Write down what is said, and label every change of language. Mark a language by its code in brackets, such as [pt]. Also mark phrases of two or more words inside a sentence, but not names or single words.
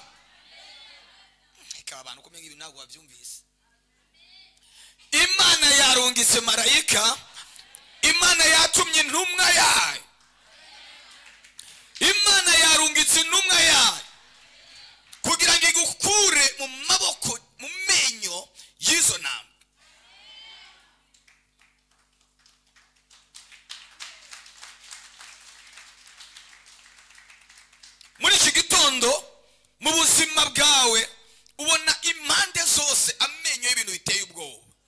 [rn] Ikaba abantu kumenga ibi ntabwo bavyumvise. [rw] Imana yarungitse marayika, Imana yatumye intumwa yayo, Imana yarungitse intumwa yayo kugira ngo igukure mu maboko mu menyo y'izo ntambwe. Muri iki gitondo mu buzima bwawe ubona impande zose amenyo y'ibintu biteye ubwoba.